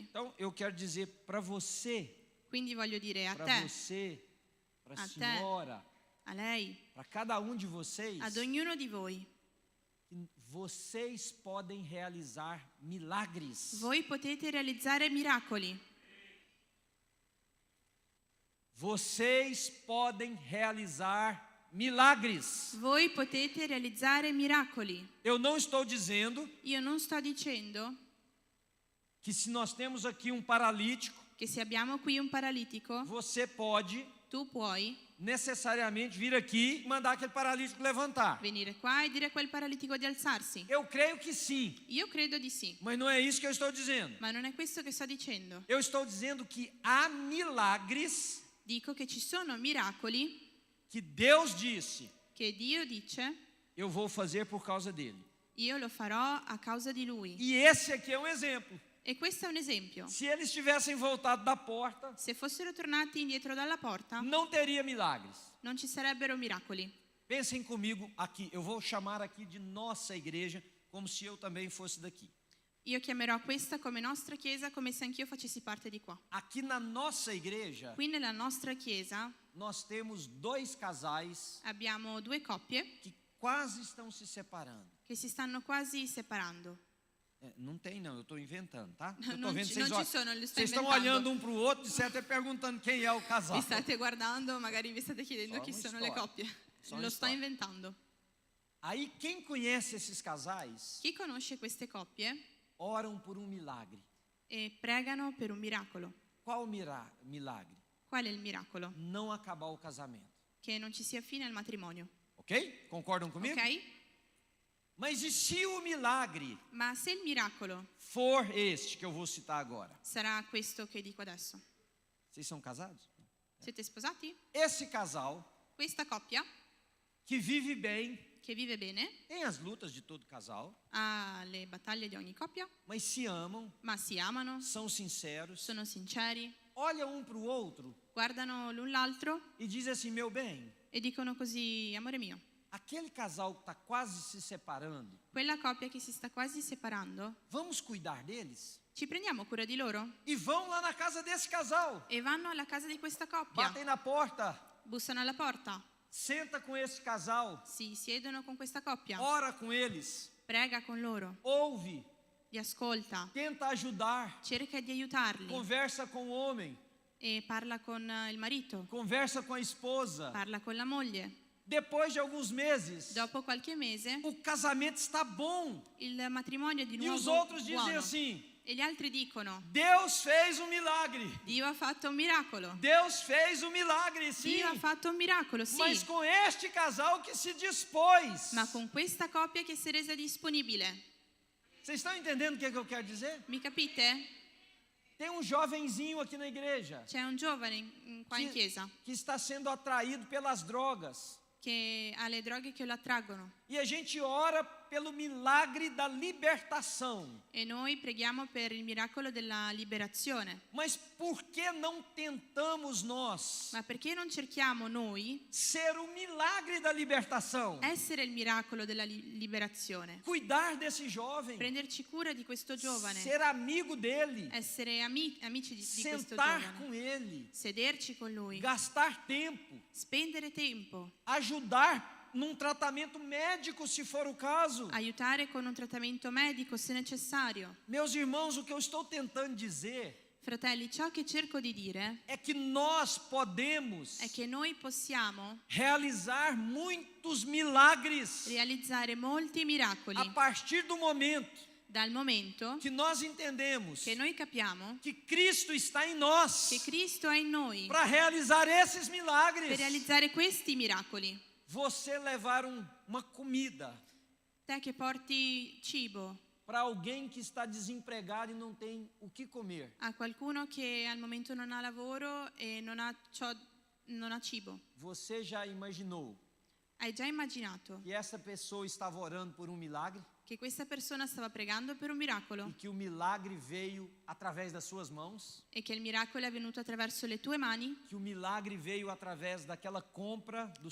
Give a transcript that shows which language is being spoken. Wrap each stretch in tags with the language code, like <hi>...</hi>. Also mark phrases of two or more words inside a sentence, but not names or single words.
<pt>Então eu quero dizer para você,</pt> <it>Quindi voglio dire a</it> <pt>para</pt> <it>te,</it> <pt>você, para a</pt> <it>A te.</it> <pt>senhora,</pt> <it>a lei,</it> <pt>para cada um de vocês,</pt> <it>ad ognuno di voi.</it> <pt>que vocês podem realizar milagres.</pt> <it>Voi potete realizzare miracoli.</it> <pt>Vocês podem realizar milagres.</pt> <it>Voi potete realizzare miracoli.</it> <pt>Eu não estou dizendo</pt> <it>Io non sto dicendo</it> <pt>que se nós temos aqui um paralítico,</pt> <it>che se abbiamo qui un paralitico,</it> <pt>você pode</pt> <it>tu puoi</it> <pt>necessariamente vir aqui e mandar aquele paralítico levantar.</pt> <it>venire qua e dire a quel paralitico di alzarsi.</it> <pt>Eu creio que sim,</pt> <it>Io credo di sì,</it> <pt>mas não é isso que eu estou dizendo.</pt> <it>ma non è questo che sto dicendo.</it> <pt>Eu estou dizendo que há milagres</pt> <it>Dico che ci sono miracoli</it> <pt>que Deus disse,</pt> <it>che Dio dice,</it> <pt>eu vou fazer por causa dele.</pt> <it>io lo farò a causa di Lui.</it> <pt>E esse aqui é um exemplo.</pt> <it>E questo è un esempio.</it> <pt>Se eles tivessem voltado da porta,</pt> <it>Se fossero tornati indietro dalla porta,</it> <pt>não teria milagres.</pt> <it>non ci sarebbero miracoli.</it> <pt>Pensem comigo aqui, eu vou chamar aqui de nossa igreja, como se eu também fosse daqui.</pt> <it>Io chiamerò questa come nostra chiesa, come se anch'io facessi parte di qua.</it> <pt>Aqui na nossa igreja,</pt> <it>Qui nella nostra chiesa</it> <pt>nós temos 2 casais</pt> <it>abbiamo 2 coppie</it> <pt>que quase estão se separando.</pt> <it>che si stanno quasi separando.</it> <pt>Não tem não, eu estou inventando, tá? Eu</pt> <it>Non</it> <pt>tô vendo</pt> <it>ci-</it> <pt>vocês,</pt> <it>non ci sono, li sto</it> <pt>vocês estão</pt> <it>inventando.</it> <pt>olhando um para o outro, de certo, e perguntando quem é o casal.</pt> <it>Vi state guardando, magari vi state chiedendo</it> <pt>Só</pt> <it>chi una sono le storia. coppie. Só una Lo sto storia. inventando.</it> <pt>Aí quem conhece esses casais,</pt> <it>Chi conosce queste coppie</it> <pt>oram por um milagre.</pt> <it>e pregano per un miracolo.</it> <pt>Qual milagre?</pt> <it>Qual è il miracolo?</it> <pt>Não acabar o casamento.</pt> <it>Che non ci sia fine al matrimonio.</it> <pt>Ok? Concordam comigo?</pt> <it>Ok?</it> <pt>Mas e se o milagre</pt> <it>Ma se il miracolo</it> <pt>for este que eu vou citar agora?</pt> <it>sarà questo che dico adesso.</it> <pt>Vocês são casados?</pt> <it>Siete sposati?</it> <pt>Esse casal</pt> <it>Questa coppia</it> <pt>que vive bem,</pt> <it>che vive bene,</it> <pt>tem as lutas de todo casal,</pt> <it>ha le battaglie di ogni coppia,</it> <pt>mas se amam,</pt> <it>ma si amano,</it> <pt>são sinceros,</pt> <it>sono sinceri,</it> <pt>olha um para o outro</pt> <it>guardano l'un l'altro</it> <pt>e diz assim: meu bem,</pt> <it>e dicono così, amore mio,</it> <pt>aquele casal que está quase se separando,</pt> <it>quella coppia che si sta quasi separando,</it> <pt>vamos cuidar deles?</pt> <it>ci prendiamo cura di loro?</it> <pt>E vão lá na casa desse casal,</pt> <it>E vanno alla casa di questa coppia,</it> <pt>batem na porta,</pt> <it>bussano alla porta,</it> <pt>senta com esse casal,</pt> <it>si siedono con questa coppia,</it> <pt>ora com eles,</pt> <it>prega con loro,</it> <pt>ouve,</pt> <it>li ascolta,</it> <pt>tenta ajudar,</pt> <it>cerca di aiutarli</it> <pt>conversa com o homem,</pt> <it>e parla con il marito,</it> <pt>conversa com a esposa.</pt> <it>parla con la moglie.</it> <pt>Depois de alguns meses,</pt> <it>Dopo qualche mese</it> <pt>o casamento está bom.</pt> <it>il matrimonio è di</it> <pt>E</pt> <it>nuovo</it> <pt>os outros dizem</pt> <it>buono.</it> <pt>assim:</pt> <it>E gli altri dicono,</it> <pt>Deus fez um milagre.</pt> <it>Dio ha fatto un miracolo.</it> <pt>Deus fez um milagre, sim.</pt> <it>Dio ha fatto un miracolo, sì,</it> <pt>Mas com este casal que se dispôs.</pt> <it>ma con questa coppia che si è resa disponibile.</it> <pt>Vocês estão entendendo o que eu quero dizer?</pt> <it>Mi capite?</it> <pt>Tem um jovenzinho aqui na igreja</pt> <it>C'è un giovane qua in chiesa</it> <pt>que está sendo atraído pelas drogas.</pt> <it>che ha le droghe che lo attraggono</it> <pt>E a gente ora pelo milagre da libertação.</pt> <it>e noi preghiamo per il miracolo della liberazione.</it> <pt>Mas por que não tentamos nós</pt> <it>Ma perché non cerchiamo noi</it> <pt>ser o milagre da libertação?</pt> <it>essere il miracolo della liberazione?</it> <pt>Cuidar desse jovem,</pt> <it>Prenderci cura di questo giovane,</it> <pt>ser amigo dele,</pt> <it>essere amici di questo</it> <pt>sentar</pt> <it>giovane,</it> <pt>com ele,</pt> <it>sederci con lui,</it> <pt>gastar tempo,</pt> <it>spendere tempo,</it> <pt>ajudar num tratamento médico, se for o caso.</pt> <it>aiutare con un trattamento medico se necessario.</it> <pt>Meus irmãos, o que eu estou tentando dizer</pt> <it>Fratelli, ciò che cerco di dire</it> <pt>é que nós podemos</pt> <it>è che noi possiamo</it> <pt>realizar muitos milagres</pt> <it>realizzare molti miracoli</it> <pt>a partir do momento</pt> <it>dal momento</it> <pt>que nós entendemos</pt> <it>che noi capiamo</it> <pt>que Cristo está em nós</pt> <it>che Cristo è in noi</it> <pt>para realizar esses</pt> <it>per</it> <pt>milagres.</pt> <it>realizzare questi miracoli.</it> <pt>Você levar uma comida</pt> <it>Te che porti cibo</it> <pt>para alguém que está desempregado e não tem o que comer.</pt> <it>a qualcuno che al momento non ha lavoro e non ha cibo.</it> <pt>Você já imaginou</pt> <it>Hai già immaginato</it> <pt>que essa pessoa estava orando por um milagre</pt> <it>che questa persona stava pregando per un miracolo</it> <pt>e que o milagre veio através das suas mãos,</pt> <it>e che il miracolo è venuto attraverso le tue mani?</it> <pt>que o milagre veio através daquela compra do</pt>